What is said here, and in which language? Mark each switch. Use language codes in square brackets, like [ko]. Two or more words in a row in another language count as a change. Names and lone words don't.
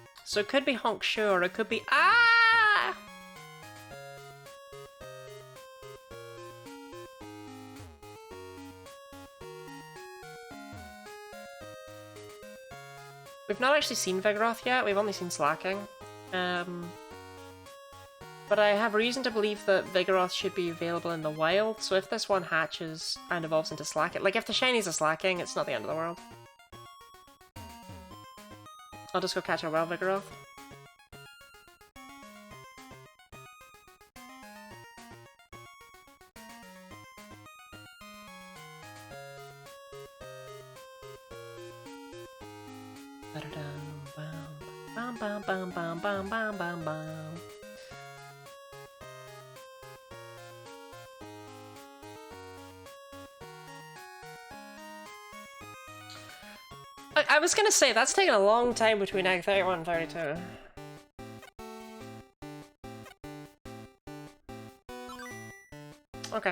[en] So it could be Honk Shu, or it could be ah. We've not actually seen Vigoroth yet, we've only seen Slacking. But I have reason to believe that Vigoroth should be available in the wild, so if this one hatches and evolves into Slacking, like if the shinies are Slacking, it's not the end of the world. I'll just go catch a wild Vigoroth. Bam bam bam bam bam bam bam bam. I was gonna say, that's taken a long time between Act 31 and 32. Okay.